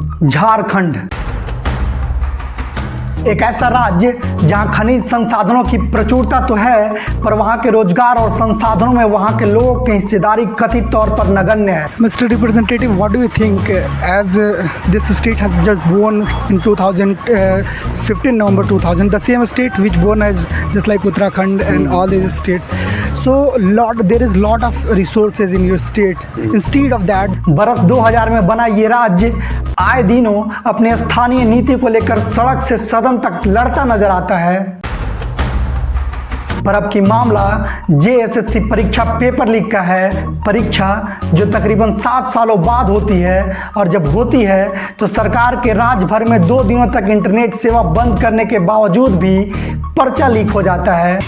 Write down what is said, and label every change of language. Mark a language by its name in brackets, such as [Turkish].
[Hindi] झारखंड एक ऐसा राज्य जहां खनिज संसाधनों की प्रचुरता तो है, पर वहां के रोजगार और संसाधनों में वहां के लोगों की हिस्सेदारी कथित तौर पर नगण्य है। [English] Mr. Representative, what do you think as this state has just won in 15 November 2000, the same state which won as just like Uttarakhand and all these states. So there is lot of resources in your state. Instead of that, [Hindi] बरस 2000 में बना ये राज्य आए दिनों अपने स्थानीय नीति को लेकर सड़क से सदन तक लड़ता नजर आता है। पर अब की मामला जेएसएससी परीक्षा पेपर लीक का है। परीक्षा जो तकरीबन 7 सालों बाद होती है, और जब होती है तो सरकार के राज्य भर में 2 दिनों तक इंटरनेट सेवा बंद करने के बावजूद भी पर्चा लीक हो जाता है।